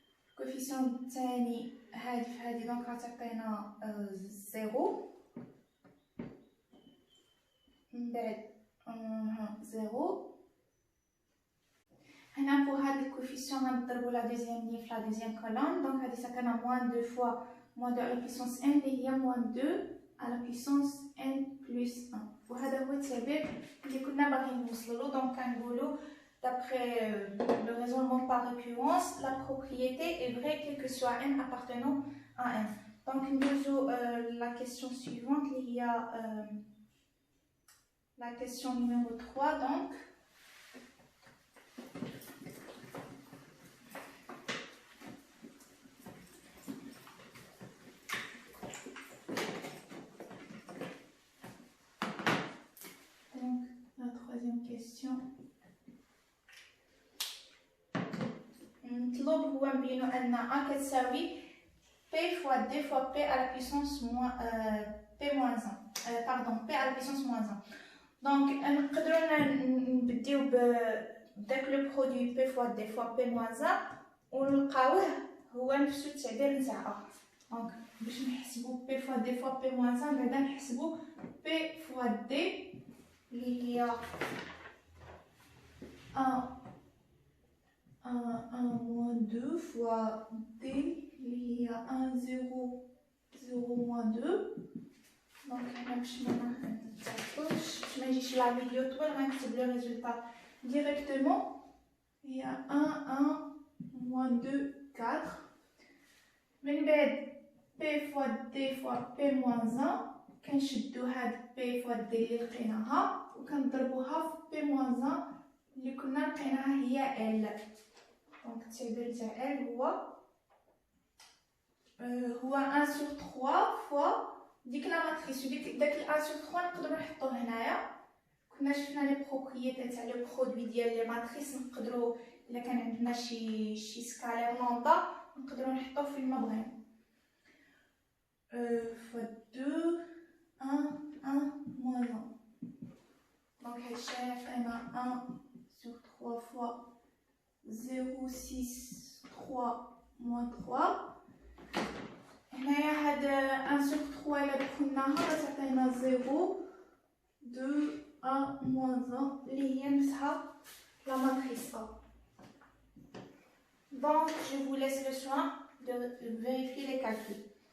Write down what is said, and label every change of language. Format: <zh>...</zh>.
<ar>الكوفيسيون الثاني هادي في هادي دونك غتعطينا 0. من بعد 0. هنا pour هاد الكوفيسيون غنضربو لا دوزيام لين في لا دوزيام كولوم. دونك غادي تعطينا</ar> <fr>moins 2 fois moins 2 à la puissance n اللي هي moins 2 à la puissance n plus 1.</fr> <ar>وهذا هو التعبير اللي كنا باغيين نوصلو. دونك كنقولو</ar> <fr>d'après le raisonnement par récurrence, la propriété est vraie quel que soit n appartenant à n. Donc nous la question suivante, il y a la question numéro 3 donc. Donc la troisième question.</fr> <ar>نطلب هو نبينو ان a كتساوي</ar> <fr>p fois d fois p à la puissance moins p moins 1</fr> <ar>pardon p à la puissance moins 1. دونك نقدروا نبديو بداك لو برودوي p fois d fois p moins 1 ونلقاوه هو نفس التعبير نتاع a. دونك باش نحسبوا p fois d fois p moins 1 بعدا نحسبوا p fois d اللي هي 1 moins 2 fois d اللي هي 1 0</ar> <fr>0 moins 2.</fr> <ar>Donc, باش ما نتعطلش، ما يجيش لا فيديو طويل، غنكتب لو ريزولتا</ar> <fr>directement. Il y a 1, 1, moins 2, 4.</fr> <ar>من بعد P fois D fois P moins 1. كنشدو هاد P fois D اللي لقيناها وكنضربوها في P moins 1 اللي كنا لقيناها هي L. دونك التعبير تاع L هو</ar> <fr>1 sur 3 fois</fr> <ar>ديك لا ماتريس. داك 1 sur 3 نقدروا نحطوه هنايا. كنا شفنا لي بروبريتي تاع لي برودوي ديال لي ماتريس، نقدروا الا كان عندنا شي سكالير لوندا نقدروا نحطوه فين ما بغينا.</ar> <fr>fois 2 1 1 moins 1. Donc</fr> <ar>هادشي عطينا</ar> <fr>1 sur 3 fois 0 6 3 moins 3.</fr> <ar>هنايا هاد 1 sur 3 إلا دخلناها غتعطينا 0 2 1 moins 1 اللي هي نفسها لا ماتريس A.</ar> <fr>Donc je vous laisse le soin de vérifier les calculs.</fr>